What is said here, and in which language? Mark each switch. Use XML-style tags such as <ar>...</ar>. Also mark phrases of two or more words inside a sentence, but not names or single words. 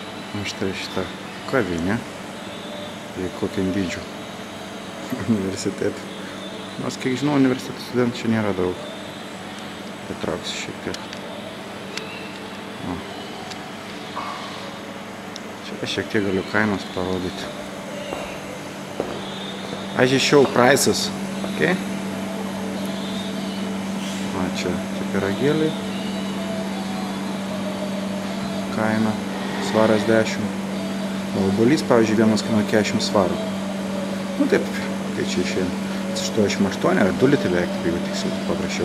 <lt>Na štai šitą kavinę, kokiam dydžiu universitetų. Nors, kiek žinau, universitetų studentų čia nėra daug. Patrauksiu šiek tiek. Čia šiek tiek galiu kainas parodyti.</lt> <en>I just show prices, okay?</en> <lt>Čia pyragėliai. Kaina svaras 10. O obuolys, pavyzdžiui, vienas kainuoja 40 svarų. Nu taip, kai čia išėjom. 88 ar 2 litrai, jeigu tiksliai paprašiau.</lt>